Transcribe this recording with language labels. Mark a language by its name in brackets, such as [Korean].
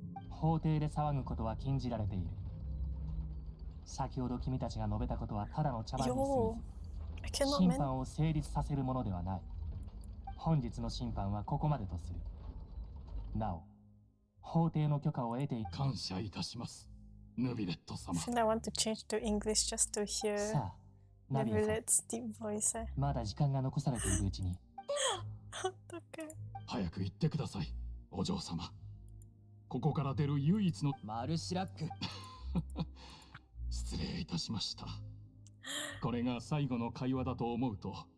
[Japanese] 法廷で騒ぐことは禁じられている。先ほど君たちが述べたことはただの茶番に過ぎず、審判を成立させるものではない。本日の審判はここまでとする。なお、法廷の許可を得てい感謝いたします、ヌビレット様。 [English] I want to change to English just to hear [Japanese] さあ、ナビアさん、 [English] Nubilet's deep voice. [Japanese] まだ時間が残されているうちに。早く言ってください、お嬢様。ここから出る唯一のマルシラック。失礼いたしました。これが最後の会話だと思うと。